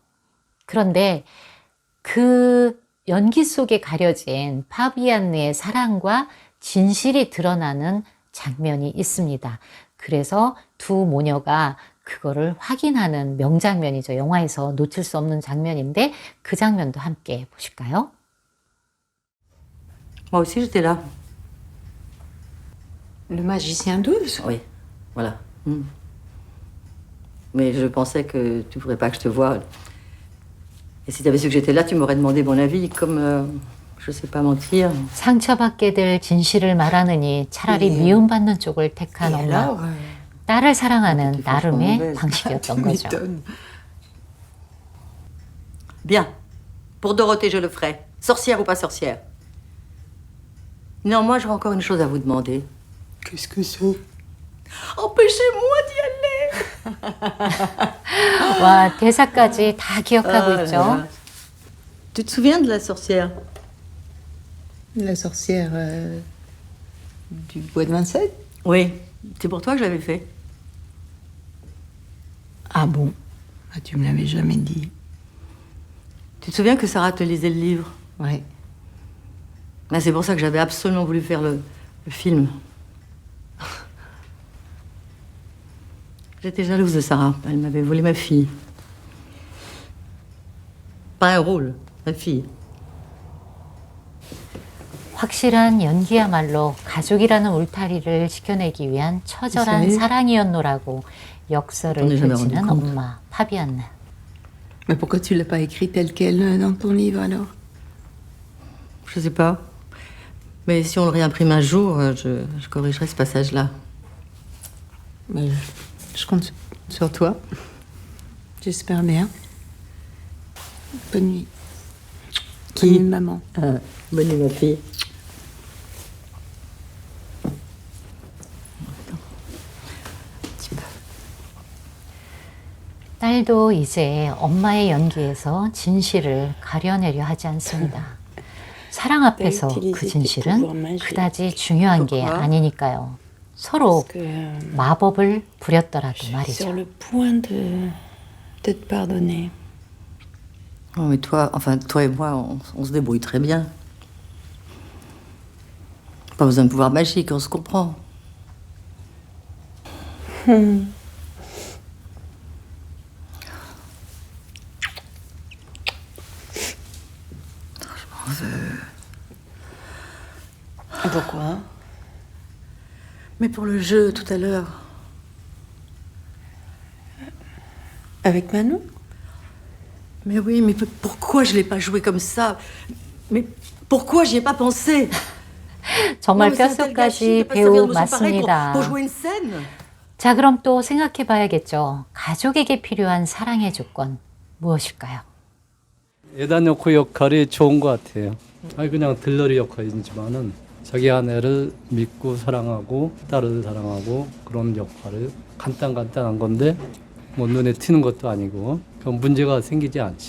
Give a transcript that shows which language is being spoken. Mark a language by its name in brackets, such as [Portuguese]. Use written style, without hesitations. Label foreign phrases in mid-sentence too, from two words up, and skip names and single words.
[Korean] 그런데 그 연기 속에 가려진 파비안느의 사랑과 진실이 드러나는 장면이 있습니다. 그래서 두 모녀가 그거를 확인하는 명장면이죠. 영화에서 놓칠 수 없는 장면인데 그 장면도 함께 보실까요? [French] Moi aussi j'étais là. Le magicien d'Oz? Oui. Voilà. Mais je pensais que tu voudrais pas que je te voie. Et si tu avais su que j'étais là, tu m'aurais demandé mon avis. Comme je sais pas mentir. [Korean] 상처받게 될 진실을 말하느니 차라리 미움받는 쪽을 택한 엄마. 딸을 사랑하는 나름의 방식이었던 거죠. [French] Bien. Pour Dorothée, je le ferai. Sorcière ou pas sorcière. Non, moi, j'aurais encore une chose à vous demander. Qu'est-ce que c'est? Empêchez-moi d'y aller. [Korean] 와, 대사까지 다 기억하고 있죠. [French] Tu te souviens de la sorcière? La sorcière du bois de Vincennes? Oui, c'est pour toi que je l'avais fait. Ah bon? Ah, tu me l'avais jamais dit. Tu te souviens que Sarah te lisait le livre? Ouais. Ben, c'est pour ça que j'avais absolument voulu faire le film. J'étais jalouse de Sarah. Elle m'avait volé ma fille. Pas un rôle, ma fille. [Korean] 확실한 연기야말로 가족이라는 울타리를 지켜내기 위한 처절한 사랑이었노라고 역설을 펼치는 엄마 파비안나. [French] Mais pourquoi tu l'as pas écrit tel quel dans ton livre alors? Je sais pas. Mais si on le réimprime un jour, je corrigerai ce passage-là. Mais je compte sur toi. J'espère bien. Bonne nuit. Bonne nuit, maman. Bonne nuit, ma fille. [Korean] 딸도 이제 엄마의 연기에서 진실을 가려내려 하지 않습니다. 사랑 앞에서 그 진실은 그다지 중요한 게 아니니까요. 서로 마법을 부렸더라도 말이죠. [French] Sur le point de te pardonner. Oh, mais toi et moi, on se débrouille très bien. Pas besoin de pouvoir magique, on se comprend. Pourquoi? Mais pour le jeu, tout à l'heure. Avec Manon? Mais oui, mais pourquoi je l'ai pas joué comme ça? Mais pourquoi j'y ai pas pensé? [Korean] 정말 뼛속까지 배우 맞습니다. [French] Pour jouer une scène? [Korean] 자, 그럼 또 생각해 봐야겠죠. 가족에게 필요한 사랑의 조건 무엇일까요? 애단여코 역할이 좋은 것 같아요. 아니 그냥 들러리 역할이지만은 자기 아내를 믿고 사랑하고 딸을 사랑하고 그런 역할을 간단한 건데 뭐 눈에 튀는 것도 아니고 그런 문제가 생기지 않죠.